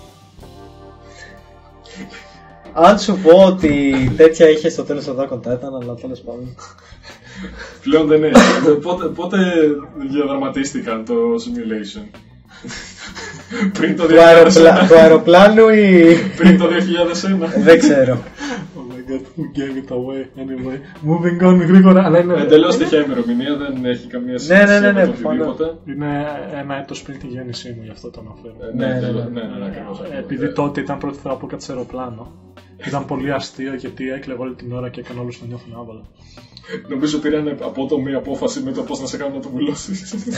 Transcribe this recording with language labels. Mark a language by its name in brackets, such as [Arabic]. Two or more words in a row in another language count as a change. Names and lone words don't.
[Greek] Αν σου πω ότι τέτοια είχε στο τέλος του Attack on Titan, αλλά τέλος πάντων. Πλέον δεν έχει. Πότε διαδραματίστηκαν το simulation? Πριν το 2001. Του αεροπλάνου ή... Πριν το 2001. Δεν ξέρω. [English] Oh my god, who gave it away? Anyway, moving on γρήγορα. Αλλά είναι... [Greek] Εντελώς τυχαία ημερομηνία, δεν έχει καμία σχέση με το οτιδήποτε. Είναι ένα έτος πριν τη γέννησή μου, γι' αυτό το αναφέρω. Ναι, ακριβώς. Επειδή τότε ήταν πρώτη φορά που έκατσα σε αεροπλάνο. Ήταν πολύ αστείο γιατί έκλαιγα όλη την ώρα και έκανα όλους να νιώθουν άβολα. Νομίζω πήραν απότομη απόφαση με το πώς να σε κάνουν να το βουλώσεις.